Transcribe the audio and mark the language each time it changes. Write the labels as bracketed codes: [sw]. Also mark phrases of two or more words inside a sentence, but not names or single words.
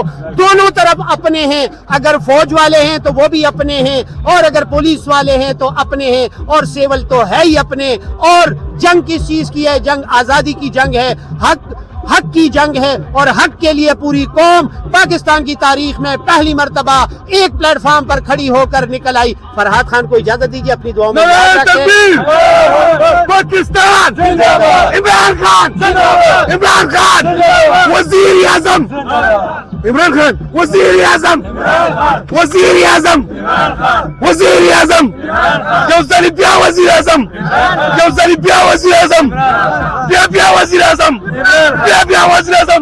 [ur] دونوں طرف اپنے ہیں, اگر فوج والے ہیں تو وہ بھی اپنے ہیں, اور اگر پولیس والے ہیں تو اپنے ہیں, اور سیول تو ہے ہی اپنے. اور جنگ کس چیز کی ہے؟ جنگ آزادی کی جنگ ہے, حق کی جنگ ہے, اور حق کے لیے پوری قوم پاکستان کی تاریخ میں پہلی مرتبہ ایک پلیٹ فارم پر کھڑی ہو کر نکل آئی. فرحات خان کو اجازت دیجیے اپنی دعاؤں میں پاکستان, عمران خان, عمران خان وزیر اعظم, عمران خان وزیر اعظم, وزیر اعظم, وزیر اعظم, [ps] یوزلی بیا [ur] وزیر اعظم, [ps] یوزلی بیا [ur] وزیر اعظم, بیا وزیر اعظم, بیا وزیر اعظم.